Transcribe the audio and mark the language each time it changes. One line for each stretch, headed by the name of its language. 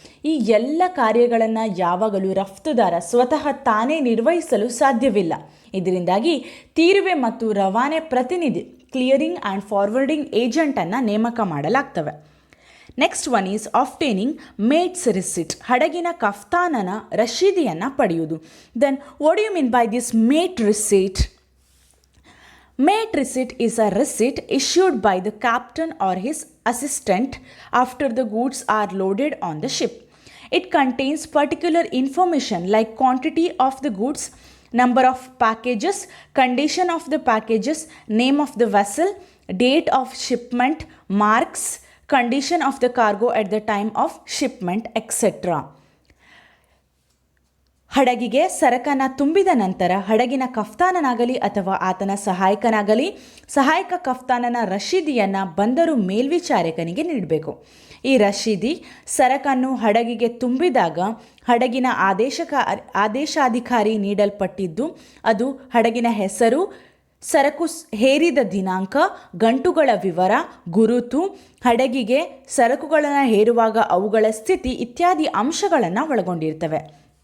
Kannada: ಈ ಎಲ್ಲ ಕಾರ್ಯಗಳನ್ನು ಯಾವಾಗಲೂ ರಫ್ತುದಾರ ಸ್ವತಃ ತಾನೇ ನಿರ್ವಹಿಸಲು ಸಾಧ್ಯವಿಲ್ಲ. ಇದರಿಂದಾಗಿ ತೀರುವೆ ಮತ್ತು ರವಾನೆ ಪ್ರತಿನಿಧಿ ಕ್ಲಿಯರಿಂಗ್ ಆ್ಯಂಡ್ ಫಾರ್ವರ್ಡಿಂಗ್ ಏಜೆಂಟನ್ನು ನೇಮಕ ಮಾಡಲಾಗ್ತವೆ.
English: next one is obtaining mate's receipt,
Kannada: ಹಡಗಿನ ಕಫ್ತಾನನ ರಶೀದಿಯನ್ನು ಪಡೆಯುವುದು.
English: Then what you mean by this mate receipt? Mate receipt is a receipt issued by the captain or his assistant after the goods are loaded on the ship. It contains particular information like quantity of the goods, number of packages, condition of the packages, name of the vessel, date of shipment, marks, condition of the cargo at the time of shipment, etc.
Kannada: ಹಡಗಿಗೆ ಸರಕನ್ನು ತುಂಬಿದ ನಂತರ ಹಡಗಿನ ಕಫ್ತಾನನಾಗಲಿ ಅಥವಾ ಆತನ ಸಹಾಯಕನಾಗಲಿ ಸಹಾಯಕ ಕಫ್ತಾನನ ರಶೀದಿಯನ್ನು ಬಂದರು ಮೇಲ್ವಿಚಾರಕನಿಗೆ ನೀಡಬೇಕು. ಈ ರಶೀದಿ ಸರಕನ್ನು ಹಡಗಿಗೆ ತುಂಬಿದಾಗ ಹಡಗಿನ ಆದೇಶಾಧಿಕಾರಿ ನೀಡಲ್ಪಟ್ಟಿದ್ದು ಅದು ಹಡಗಿನ ಹೆಸರು, ಸರಕು ಹೇರಿದ ದಿನಾಂಕ, ಗಂಟುಗಳ ವಿವರ, ಗುರುತು, ಹಡಗಿಗೆ ಸರಕುಗಳನ್ನು ಹೇರುವಾಗ ಅವುಗಳ ಸ್ಥಿತಿ ಇತ್ಯಾದಿ ಅಂಶಗಳನ್ನು ಒಳಗೊಂಡಿರ್ತವೆ.